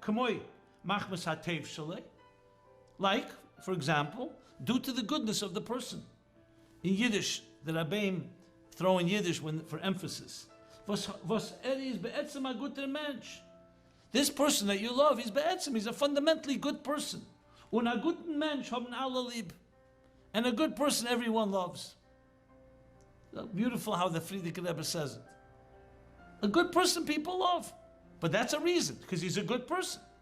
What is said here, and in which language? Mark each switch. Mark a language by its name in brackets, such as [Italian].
[Hebrew] Kamoy machmas hatev shalei. [English] Like, for example, due to the goodness of the person. In Yiddish, the Rabbeim throw in Yiddish for emphasis. [Yiddish] Was is be'etzem a guter Mensch. [English] This person that you love, he's a fundamentally good person. [Yiddish] Und a guten Mensch haben alle lieb. [English] And a good person everyone loves. Beautiful how the Frierdiker Rebbe says it. A good person people love. But that's a reason, because he's a good person.